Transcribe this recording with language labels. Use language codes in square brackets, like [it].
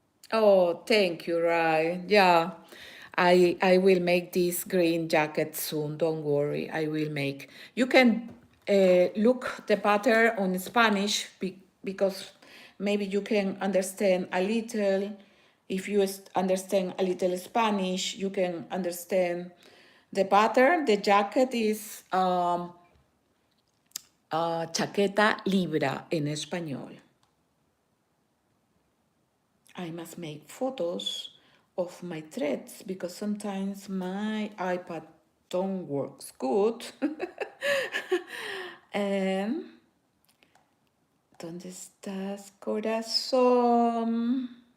[en] Oh, thank you, Rai. Yeah, I will make this green jacket soon. Don't worry, I will make. You can look the pattern on Spanish because maybe you can understand a little. If you understand a little Spanish, you can understand the pattern. The jacket is chaqueta libra en español. I must make photos of my threads because sometimes my iPad don't work good. [es] And ¿dónde estás, corazón?